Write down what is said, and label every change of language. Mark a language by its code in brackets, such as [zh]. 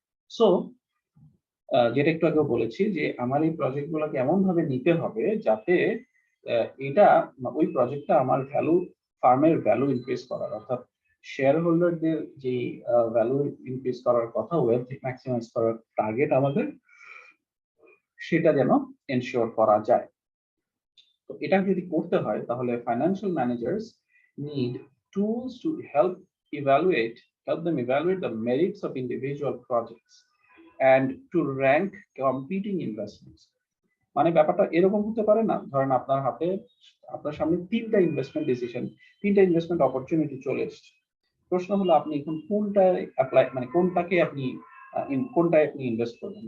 [bn] So যেটা একটু আগেও বলেছি যে আমার এই প্রজেক্ট গুলোকে এমন ভাবে নিতে হবে যাতে এটা ওই প্রজেক্টটা আমার ভ্যালু, ফার্মের ভ্যালু ইনক্রিজ করার, অর্থাৎ শেয়ার হোল্ডারদের যে ভ্যালু ইনক্রিজ করার কথা, ওয়েলথ ম্যাক্সিমাইজ করার টার্গেট আমাদের, সেটা যেন এনশিওর করা যায়। তো এটা যদি করতে হয় তাহলে [en] Financial managers need tools to help them evaluate the merits of individual projects and to rank competing investments. [bn] মানে ব্যাপারটা এরকম হতে পারে না, ধরেন আপনার হাতে, আপনার সামনে তিনটা ইনভেস্টমেন্ট অপরচুনিটি চলে এসেছে। প্রশ্ন হলো আপনি এখন কোনটায় অ্যাপ্লাই, মানে কোনটাকে আপনি কোনটায় আপনি ইনভেস্ট করবেন।